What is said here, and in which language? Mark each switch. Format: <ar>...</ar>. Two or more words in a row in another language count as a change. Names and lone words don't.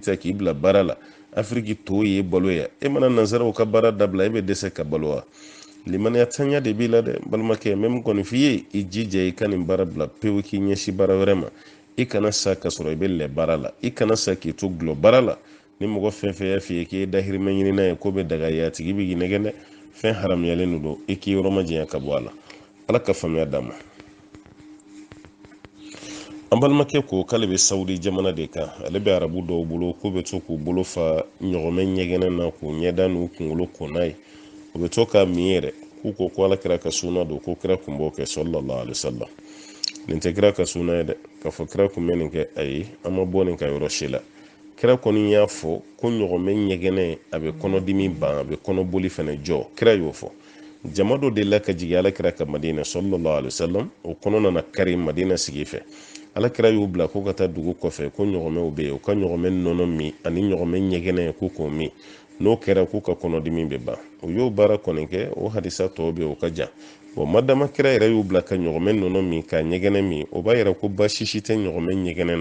<bm>ta k'i bila baara la afiriki to ye balo ya e mana nanzaraw ka baara dabila e bɛ dɛsɛ ka balo wa limaniya tanya de b'i la dɛ balimakɛ même kɔni f'i ye i jija i ka nin baara bila pewu k'i ɲɛsi baara wɛrɛ ma i kana sa ka sɔrɔ i bɛ lɛ baara la i kana sa k'i to gulɔ baara la ni mɔgɔ fɛn fɛn y'a f'i ye k'i ye dahirimɛ ɲinina ye ko bɛ daga ye a tigi bɛ k'i nɛgɛn dɛ fɛn haramuyalen don i k'i yɔrɔ majanya ka bɔ a la ala ka faamuya d'a ma an balimakɛ ko k'ale bɛ sawudi jamana de kan ale bɛ arabu dɔw bolo k'u bɛ to k'u bolo fa ɲɔgɔmɛ ɲɛgɛnɛ na k'u ɲɛda n'u kunkolo ko n'a ye u bɛ to k'a min yɛrɛ k'u ko ala kira ka sunna don ko kira kun b'o kɛ</bm> <ar>صلى الله عليه وسلم</ar> <bm>nin tɛ kira ka sunna ye dɛ k'a fɔ kira kun bɛ nin kɛ ayi an ma bɔ nin ka yɔrɔ si la kira kɔni y'a fɔ ko ɲɔgɔmɛ ɲɛgɛnɛ a bɛ kɔnɔdimi ban a bɛ kɔnɔboli fana jɔ kira y'o fɔ jama dɔ de la ka jigin ala kira ka madina</bm> <ar>صلى الله عليه وسلم</ar> <bm>o kɔnɔ nana kari madina sigi fɛ ala kira y'u bila ko ka taa dugu kɔfɛ ko ɲɔgɔmɛw bɛ yen u ka ɲɔgɔmɛ nɔnɔ min ani ɲɔgɔmɛ ɲɛgɛnɛ ko k'o min n'o kɛra k'u ka kɔnɔdimi bɛ ban u y'o baara kɔni kɛ o hadisa tɔw bɛ yen o ka jan madama kira yɛrɛ y'u bila ka ɲɔgɔmɛ nɔnɔ min ka ɲɛgɛnɛ min o b'a yɛrɛ ko baasi si tɛ ɲɔgɔmɛ ɲɛgɛnɛ</bm>